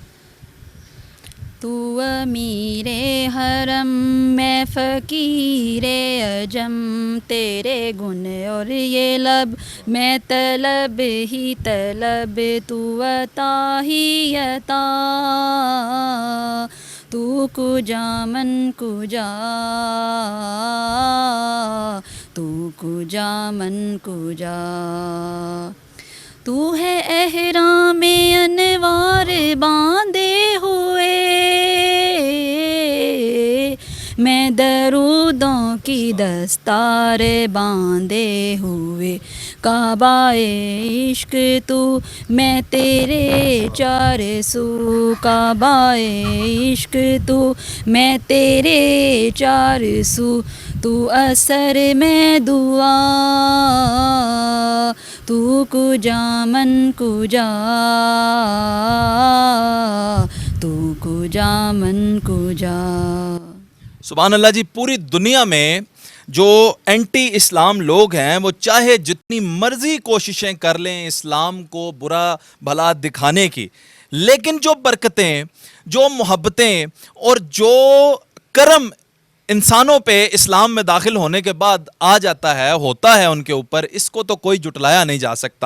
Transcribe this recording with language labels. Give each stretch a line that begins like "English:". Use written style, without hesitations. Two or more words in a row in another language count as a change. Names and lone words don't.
Urdu: تو امیر حرم میں فقیر عجم، تیرے گن اور یہ لب میں طلب ہی طلب، تو عطا ہی عطا،
Persian: تو کجا من کجا، تو کجا من کجا.
Urdu: تو ہے احرام انوار باندھے ہوئے، میں درودوں کی دستار باندھے ہوئے. کعبہ عشق تو میں تیرے چار سو، کعبہ عشق تو میں تیرے چار سو. تو اثر میں دعا،
Persian: تو کجا من کجا، تو کجا من کجا.
Arabic: سبحان اللہ
Urdu: جی. پوری دنیا میں جو اینٹی اسلام لوگ ہیں وہ چاہے جتنی مرضی کوششیں کر لیں اسلام کو برا بھلا دکھانے کی، لیکن جو برکتیں، جو محبتیں اور جو کرم انسانوں پہ اسلام میں داخل ہونے کے بعد آ جاتا ہے، ہوتا ہے ان کے اوپر، اس کو تو کوئی جٹلایا نہیں جا سکتا.